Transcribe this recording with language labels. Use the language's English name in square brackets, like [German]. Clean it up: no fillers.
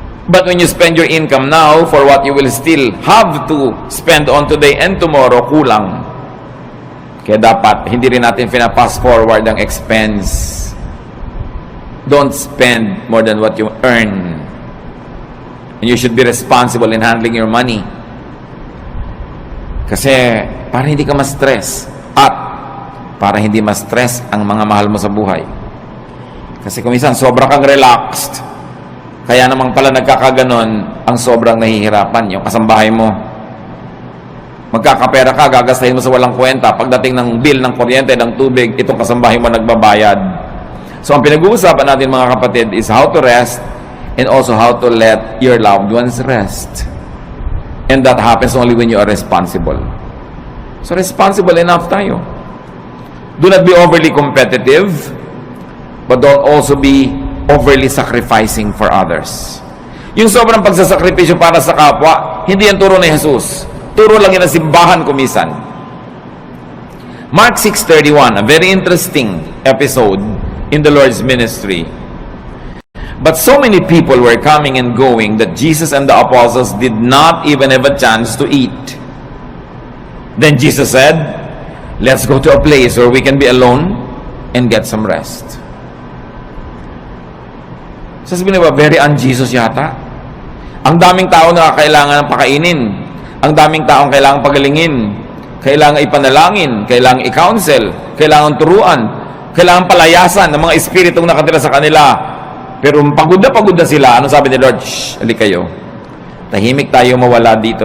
[English] But when you spend your income now for what you will still have to spend on today and tomorrow, [Filipino] kulang. Kaya dapat, hindi rin natin fast forward ang expense. [English] Don't spend more than what you earn. And you should be responsible in handling your money. [Filipino] Kasi para hindi ka ma-stress at para hindi ma-stress ang mga mahal mo sa buhay. Kasi kung minsan sobra kang relaxed, kaya namang pala nagkakaganon ang sobrang nahihirapan yung kasambahay mo. Magkakapera ka, gagastahin mo sa walang kwenta. Pagdating ng bill ng kuryente, ng tubig, itong kasambahay mo nagbabayad. [English] So, [Filipino] ang pinag-uusapan natin mga kapatid [English] is how to rest and also how to let your loved ones rest. And that happens only when you are responsible. So, responsible enough tayo. Do not be overly competitive, but don't also be overly sacrificing for others. [Filipino] Yung sobrang pagsasakripisyo para sa kapwa, hindi yan turo ni Jesus. Turo lang yan ang simbahan kumisan. [English] Mark 6:31, a very interesting episode in the Lord's ministry. But so many people were coming and going that Jesus and the apostles did not even have a chance to eat. Then Jesus said, let's go to a place where we can be alone and get some rest. [Filipino] Sasabihin na ba, very un-Jesus yata? Ang daming tao na kailangan ng pakainin. Ang daming taong kailangan pagalingin. Kailangan ipanalangin. Kailangan i-counsel. Kailangan turuan. Kailangan palayasan ng mga espiritong nakatira sa kanila. Pero pagod na sila. Ano sabi ni Lord? Shh, alik kayo. Tahimik tayo mawala dito.